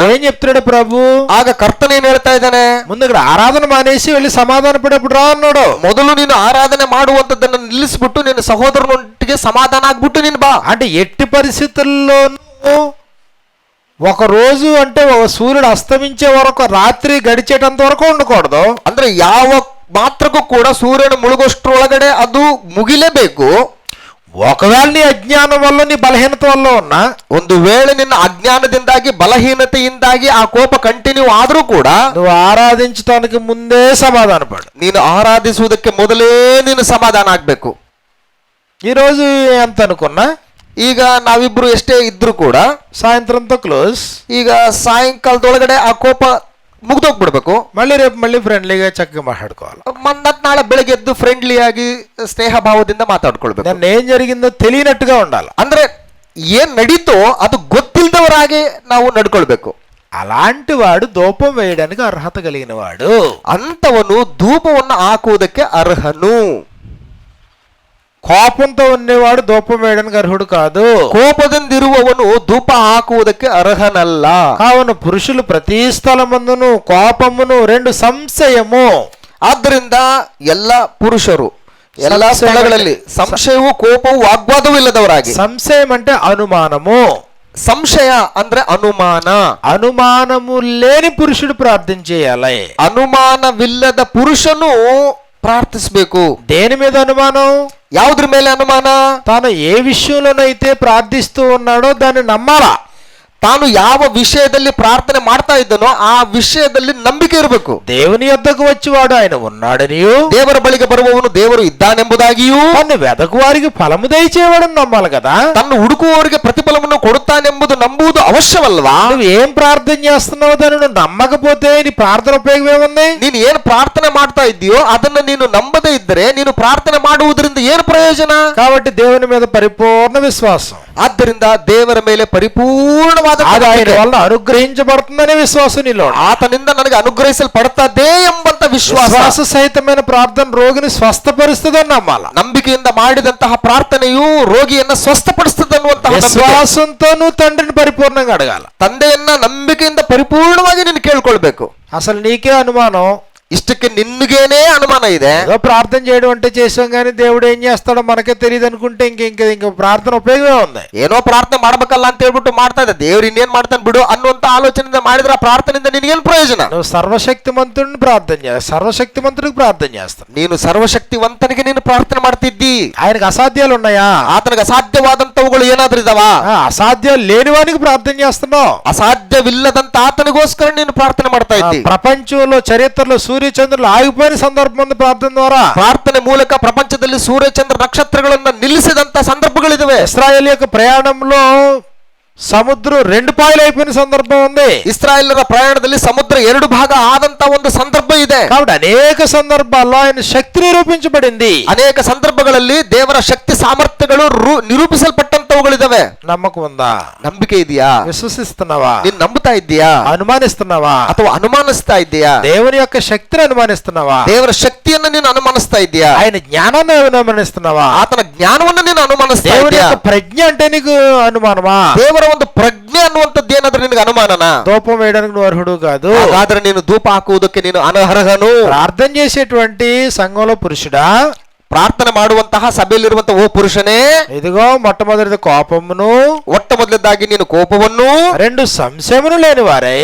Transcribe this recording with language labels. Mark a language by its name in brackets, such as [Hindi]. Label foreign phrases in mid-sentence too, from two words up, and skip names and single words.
[Telugu] ఏం చెప్తున్నాడు ప్రభు? [Kannada] ಆಗ ಕರ್ತನ ಏನ್ ಹೇಳ್ತಾ ಇದ್ದಾನೆ? [Telugu] ముందు ఇక్కడ ఆరాధన మానేసి వెళ్ళి సమాధాన పడేప్పుడు రా అన్నాడు. [Kannada] ಮೊದಲು ನೀನು ಆರಾಧನೆ ಮಾಡುವಂತದ್ದನ್ನ ನಿಲ್ಲಿಸ್ಬಿಟ್ಟು ನಿನ್ನ ಸಹೋದರನೊಟ್ಟಿಗೆ ಸಮಾಧಾನ ಆಗ್ಬಿಟ್ಟು ನೀನು ಬಾ. [Telugu] అంటే ఎట్టి పరిస్థితుల్లోనూ ఒక రోజు అంటే ఒక సూర్యుడు అస్తమించే వరకు, రాత్రి గడిచేటంత వరకు ఉండకూడదు. [Kannada] ಅಂದ್ರೆ ಯಾವ ಮಾತ್ರಕ್ಕೂ ಕೂಡ ಸೂರ್ಯನ ಮುಳುಗೋಷ್ಟ್ರೊಳಗಡೆ ಅದು ಮುಗಿಲೇಬೇಕು. [Telugu] ఒకవేళ నీ అజ్ఞానం వల్ల, నీ బలహీనత వల్ల ఉన్నా, [Kannada] ಒಂದು ವೇಳೆ ನಿನ್ನ ಅಜ್ಞಾನದಿಂದಾಗಿ, ಬಲಹೀನತೆಯಿಂದಾಗಿ ಆ ಕೋಪ ಕಂಟಿನ್ಯೂ ಆದ್ರೂ ಕೂಡ [Telugu] నువ్వు ఆరాధించడానికి ముందే సమాధాన పడు. [Kannada] ನೀನು ಆರಾಧಿಸುವುದಕ್ಕೆ ಮೊದಲೇ ನೀನು ಸಮಾಧಾನ ಆಗ್ಬೇಕು. [Telugu] ఈరోజు ఎంత అనుకున్నా, [Kannada] ಈಗ ನಾವಿಬ್ರು ಎಷ್ಟೇ ಇದ್ರು ಕೂಡ [Telugu] సాయంత్రంతో క్లోజ్. [Kannada] ಈಗ ಸಾಯಂಕಾಲದೊಳಗಡೆ ಆ ಕೋಪ ಮುಗ್ದೋಗ್ಬಿಡ್ಬೇಕು. [Telugu] మళ్ళీ రేపు మళ్ళీ ఫ్రెండ్లీగా చక్కగా మాట్లాడుకోవాలి. [Kannada] ಮತ್ ನಾಳೆ ಬೆಳಗ್ಗೆ ಎದ್ದು ಫ್ರೆಂಡ್ಲಿ ಆಗಿ ಸ್ನೇಹ ಭಾವದಿಂದ ಮಾತಾಡ್ಕೊಳ್ಬೇಕು. [Telugu] నన్ను ఏం జరిగిందో తెలియనట్టుగా ఉండాలి. [Kannada] ಅಂದ್ರೆ ಏನ್ ನಡೀತೋ ಅದು ಗೊತ್ತಿಲ್ಲದವರಾಗೆ ನಾವು ನಡ್ಕೊಳ್ಬೇಕು. [Telugu] అలాంటి వాడు ధూపం వేయడానికి అర్హత కలిగిన వాడు. [Kannada] ಅಂತವನು ಧೂಪವನ್ನು ಹಾಕುವುದಕ್ಕೆ ಅರ್ಹನು. [Telugu] కోపంతో ఉన్నవాడు ధూపం వేయడానికి అర్హుడు కాదు. [Kannada] ಕೋಪದಿಂದಿರುವವನು ಧೂಪ ಹಾಕುವುದಕ್ಕೆ ಅರ್ಹನಲ್ಲ. [Telugu] కావున పురుషులు ప్రతి స్థలమందును కోపమును, రెండు సంశయము. [Kannada] ಆದ್ದರಿಂದ ಎಲ್ಲ ಪುರುಷರು ಎಲ್ಲ ಸ್ಥಳಗಳಲ್ಲಿ ಸಂಶಯವೂ ಕೋಪವೂ ವಾಗ್ವಾದವೂ ಇಲ್ಲದವರಾಗಿ. [Telugu] సంశయం అంటే అనుమానము. [Kannada] ಸಂಶಯ ಅಂದ್ರೆ ಅನುಮಾನ. [Telugu] అనుమానము లేని పురుషుడు ప్రార్థన చేయాలి. [Kannada] ಅನುಮಾನವಿಲ್ಲದ ಪುರುಷನು ಪ್ರಾರ್ಥಿಸಬೇಕು. [Telugu] దేని మీద అనుమానం? [Kannada] ಯಾವುದ್ರ ಮೇಲೆ ಅನುಮಾನ? [Telugu] తాను ఏ విషయంలోనైతే ప్రార్థిస్తూ ఉన్నాడో దాన్ని నమ్మాలా. [Kannada] ತಾನು ಯಾವ ವಿಷಯದಲ್ಲಿ ಪ್ರಾರ್ಥನೆ ಮಾಡ್ತಾ ಇದ್ದನೋ ಆ ವಿಷಯದಲ್ಲಿ ನಂಬಿಕೆ ಇರಬೇಕು. [Telugu] దేవుని యొద్దకు వచ్చేవాడు ఆయన ఉన్నాడనియు, [Kannada] ದೇವರ ಬಳಿಗೆ ಬರುವವನು ದೇವರು ಇದ್ದಾನೆಂಬುದಾಗಿಯೂ, [Telugu] తను వెదకు వారికి ఫలము దయచేవాడని నమ్మాలి కదా. [Kannada] ತನ್ನ ಹುಡುಕುವವರಿಗೆ ಪ್ರತಿಫಲವನ್ನು ಕೊಡುತ್ತಾನೆಂಬುದು ನಂಬುವುದು ಅವಶ್ಯವಲ್ವಾ? [Telugu] నువ్వు ఏం ప్రార్థన చేస్తున్నావు దాన్ని నువ్వు నమ్మకపోతే నీ ప్రార్థన ఉపయోగం ఏముంది? [Kannada] ನೀನು ಏನು ಪ್ರಾರ್ಥನೆ ಮಾಡ್ತಾ ಇದ್ದೀಯೋ ಅದನ್ನ ನೀನು ನಂಬದೇ ಇದ್ದರೆ ನೀನು ಪ್ರಾರ್ಥನೆ ಮಾಡುವುದರಿಂದ ಏನು ಪ್ರಯೋಜನ? [Telugu] కాబట్టి దేవుని మీద పరిపూర్ణ విశ్వాసం. [Kannada] ಆದ್ದರಿಂದ ದೇವರ ಮೇಲೆ ಪರಿಪೂರ್ಣವಾದ [Telugu] అది ఆయన వల్ల అనుగ్రహించబడుతుందనే విశ్వాసం నీలో. [Kannada] ಆತನಿಂದ ನನಗೆ ಅನುಗ್ರಹಿಸಲ್ಪಡುತ್ತದೆ ಎಂಬಂತ ವಿಶ್ವಾಸ [Telugu] సహితమైన ప్రార్థన రోగిని స్వస్థపరుస్తుందని నమ్మాల. [Kannada] ನಂಬಿಕೆಯಿಂದ ಮಾಡಿದಂತಹ ಪ್ರಾರ್ಥನೆಯು ರೋಗಿಯನ್ನ ಸ್ವಸ್ಥಪಡಿಸುತ್ತದೆ ಅನ್ನುವಂತಹ [Telugu] విశ్వాసంతో నువ్వు తండ్రిని పరిపూర్ణంగా అడగాల. [Kannada] ತಂದೆಯನ್ನ ನಂಬಿಕೆಯಿಂದ ಪರಿಪೂರ್ಣವಾಗಿ ನೀನು ಕೇಳ್ಕೊಳ್ಬೇಕು. [Telugu] అసలు నీకే అనుమానం, [Kannada] ಇಷ್ಟಕ್ಕೆ ನಿನ್ಗೇನೆ ಅನುಮಾನ ಇದೆ. [Telugu] ఏదో ప్రార్థన చేయడం అంటే చేసాం కానీ దేవుడు ఏం చేస్తాడో మనకే తెలియదు అనుకుంటే ఇంక ప్రార్థన ఉపయోగమే ఉంది. [Kannada] ಏನೋ ಪ್ರಾರ್ಥನೆ ಮಾಡ್ಬೇಕಲ್ಲ ಅಂತ ಹೇಳ್ಬಿಟ್ಟು ಮಾಡ್ತಾ ಇದ್ದ, ದೇವ್ರು ಇನ್ನೇನ್ ಮಾಡ್ತಾನೆ ಬಿಡು ಅನ್ನುವಂತ ಆಲೋಚನೆಯಿಂದ ಮಾಡಿದ್ರೆ ಆ ಪ್ರಾರ್ಥನೆಯಿಂದ ನಿನಗೇನು ಪ್ರಯೋಜನ? [Telugu] నువ్వు సర్వశక్తిమంతుడిని ప్రార్థన చేస్తావు, సర్వశక్తిమంతుడికి ప్రార్థన చేస్తావు. [Kannada] ನೀನು ಸರ್ವಶಕ್ತಿವಂತನಿಗೆ ನೀನು ಪ್ರಾರ್ಥನೆ ಮಾಡ್ತಿದ್ದಿ. [Telugu] ఆయనకు అసాధ్యాలు ఉన్నాయా? [Kannada] ಆತನಿಗೆ ಅಸಾಧ್ಯವಾದಂತವುಗಳು ಏನಾದ್ರೂ ಇದಾವ? [Telugu] అసాధ్యాలు లేనివానికి ప్రార్థన చేస్తున్నావు. [Kannada] ಅಸಾಧ್ಯವಿಲ್ಲದಂತ ಆತನಿಗೋಸ್ಕರ ನೀನು ಪ್ರಾರ್ಥನೆ ಮಾಡ್ತಾ ಇದ್ದಿ. [Telugu] ప్రపంచంలో చరిత్రలో సూర్యచంద్రులు ఆగిపోయిన సందర్భం ఉంది ప్రార్థన ద్వారా. [Kannada] ಪ್ರಾರ್ಥನೆ ಮೂಲಕ ಪ್ರಪಂಚದಲ್ಲಿ ಸೂರ್ಯಚಂದ್ರ ನಕ್ಷತ್ರಗಳನ್ನ ನಿಲ್ಲಿಸಿದಂತ ಸಂದರ್ಭಗಳಿದಾವೆ. [Telugu] ఇశ్రాయేలు యొక్క ప్రయాణంలో సముద్రం రెండు పాయలు అయిపోయిన సందర్భం ఉంది. [Kannada] ಇಸ್ರಾಯೇಲರ ಪ್ರಯಾಣದಲ್ಲಿ ಸಮುದ್ರ 2 ಭಾಗ ಆದಂತ ಒಂದು ಸಂದರ್ಭ ಇದೆ. [Telugu] కాబట్టి అనేక సందర్భాల్లో ఆయన శక్తి నిరూపించబడింది. [Kannada] ಅನೇಕ ಸಂದರ್ಭಗಳಲ್ಲಿ ದೇವರ ಶಕ್ತಿ ಸಾಮರ್ಥ್ಯಗಳು ನಿರೂಪಿಸಲ್ಪಟ್ಟಂತವುಗಳಿದಾವೆ. [Telugu] నమ్మకం ఉందా? [Kannada] ನಂಬಿಕೆ ಇದೆಯಾ? [Telugu] విశ్వసిస్తున్నావా? [Kannada] ನೀನ್ ನಂಬುತ್ತಾ ಇದ್ದೀಯಾ? [Telugu] అనుమానిస్తున్నావా? [Kannada] ಅಥವಾ ಅನುಮಾನಿಸ್ತಾ ಇದ್ದೀಯಾ? [Telugu] దేవుని యొక్క శక్తిని అనుమానిస్తున్నావా? [Kannada] ದೇವರ ಶಕ್ತಿಯನ್ನು ನೀನು ಅನುಮಾನಿಸ್ತಾ ಇದ್ದೀಯಾ? [Telugu] ఆయన జ్ఞానాన్ని అనుమానిస్తున్నావా? [Kannada] ಆತನ ಜ್ಞಾನವನ್ನು ನೀನು ಅನುಮಾನಿಸ್ತಾ [Telugu] దేవుని [Kannada] ಇದ್ದೀಯಾ? [Telugu] యొక్క ప్రజ్ఞ అంటే నీకు అనుమానమా? [Kannada] ದೇವರ ಒಂದು ಪ್ರಜ್ಞೆ ಅನ್ನುವಂಥದ್ದು ಏನಾದ್ರೂ ನಿನಗೆ ಅನುಮಾನನ? [Telugu] ధూపం వేయడానికి నువ్వు అర్హుడు కాదు. [Kannada] ಹಾಗಾದ್ರೆ ನೀನು ಧೂಪ ಹಾಕುವುದಕ್ಕೆ ನೀನು ಅನರ್ಹನು. [Telugu] ప్రార్థన చేసేటువంటి సంఘంలో పురుషుడా, [Kannada] ಪ್ರಾರ್ಥನೆ ಮಾಡುವಂತಹ ಸಭೆಯಲ್ಲಿರುವಂತಹ ಓ ಪುರುಷನೇ, [Telugu] ఇదిగో మొట్టమొదటిది కోపమును, [Kannada] ಮೊಟ್ಟ ಮೊದಲದಾಗಿ ನೀನು ಕೋಪವನ್ನು, [Telugu] రెండు సంశయమును లేని వారై,